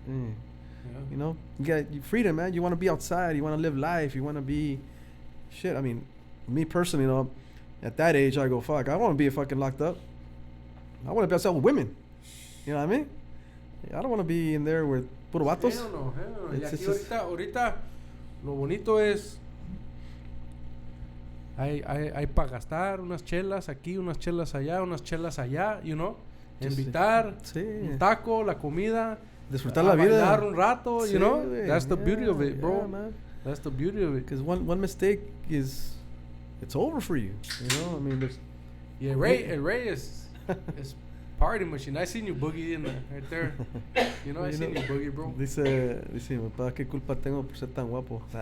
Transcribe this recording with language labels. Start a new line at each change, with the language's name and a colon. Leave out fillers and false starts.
English: Yeah. You got freedom, man. You want to be outside. You want to live life. You want to be shit. I mean, me personally, at that age, I go, fuck, I want to be fucking locked up. I want to be outside with women. You know what I mean? I don't want to be in there with
Spanish: puro vatos.
English: Hell no.
Spanish: Y aquí ahorita, lo bonito es, hay para gastar unas chelas aquí, unas chelas allá, invitar, un taco, la comida, disfrutar la vida, bailar un rato,
English: that's the beauty of it, bro. Yeah, man. That's the beauty of it. Because one mistake it's over for you. I mean, there's El Rey is party machine. I seen you boogie in there, right there. You know, I seen you boogie, bro.
Spanish: Dice mi papá, ¿qué culpa tengo por ser tan guapo?